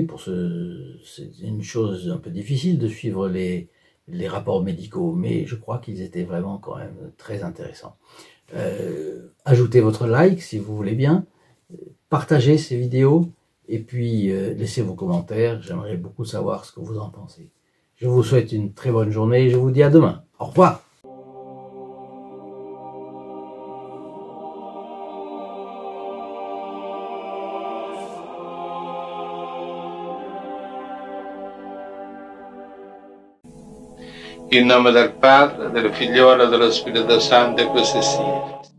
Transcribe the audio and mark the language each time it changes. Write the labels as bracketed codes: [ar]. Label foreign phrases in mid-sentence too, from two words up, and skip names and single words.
[fr] C'est une chose un peu difficile de suivre les rapports médicaux, mais je crois qu'ils étaient vraiment quand même très intéressants. Ajoutez votre like si vous voulez bien, partagez ces vidéos, et puis laissez vos commentaires, j'aimerais beaucoup savoir ce que vous en pensez. Je vous souhaite une très bonne journée et je vous dis à demain. Au revoir. [it] In nome del Padre, del Figliolo e dello Spirito Santo, e così sia.